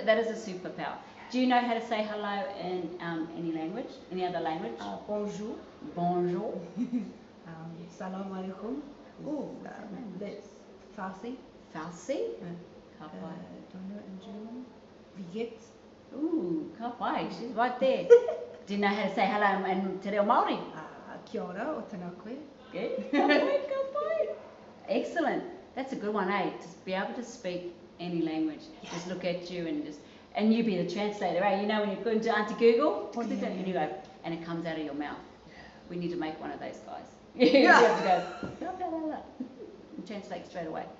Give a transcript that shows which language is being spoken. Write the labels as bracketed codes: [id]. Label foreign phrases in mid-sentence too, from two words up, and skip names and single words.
[en] That is a superpower. Do you know how to say hello in any language? Any other language? Bonjour. Bonjour. [ar] Salam alaikum. Ooh, [en] That's Farsi. Farsi. Ka Do pai. you know it in German? [de] Wie geht's? [mi] Ooh, ka pai. [en] She's right there. Do you know how to say hello in Te Reo Māori? [mi] Kia ora o tēnā koe. Good. Ka pai, ka pai. [en] Excellent. That's a good one, eh? To be able to speak any language. Yeah. Just look at you and you be the translator, eh? You know when you go into Auntie Google, Oh, yeah. and you go, and it comes out of your mouth. We need to make one of those guys. Yeah. You have to go, blah, blah, blah, blah, and translate straight away.